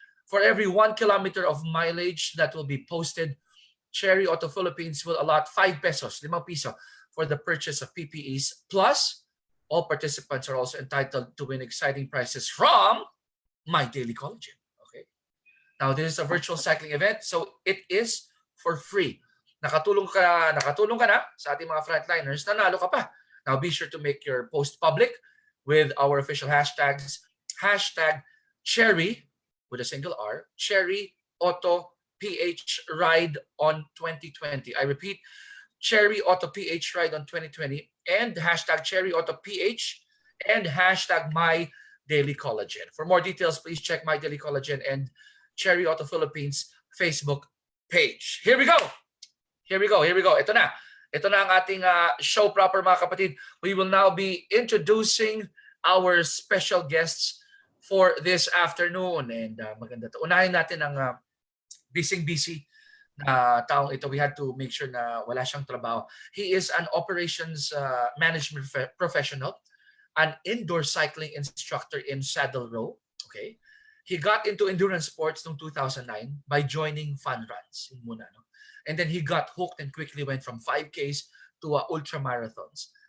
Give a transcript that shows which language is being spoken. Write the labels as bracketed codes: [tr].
[en] For every 1 kilometer of mileage that will be posted, Cherry Auto Philippines will allot 5 pesos, 5 piso, for the purchase of PPEs. Plus, all participants are also entitled to win exciting prizes from My Daily Collagen. Okay. Now, this is a virtual cycling event, so it is for free. [tl] Nakatulong ka na sa ating mga frontliners, nanalo ka pa. [en] Now, be sure to make your post public with our official hashtags, #Cherry with a single R, Cherry Auto PH Ride on 2020. I repeat, Cherry Auto PH Ride on 2020, and #Cherry Auto PH and #My Daily Collagen. For more details, please check My Daily Collagen and Cherry Auto Philippines Facebook page. Here we go. [tl] Ito na ang ating show proper, mga kapatid. [en] We will now be introducing our special guests for this afternoon. And [tl] maganda to. Unahin natin ang busy na taong ito. [en] We had to make sure [tl] na wala siyang trabaho. [en] He is an operations management professional, an indoor cycling instructor in Saddle Row. Okay. He got into endurance sports [tl] noong [en] 2009 by joining fun runs. [tl] Yun muna, no? [en] And then he got hooked and quickly went from 5Ks to ultra marathons.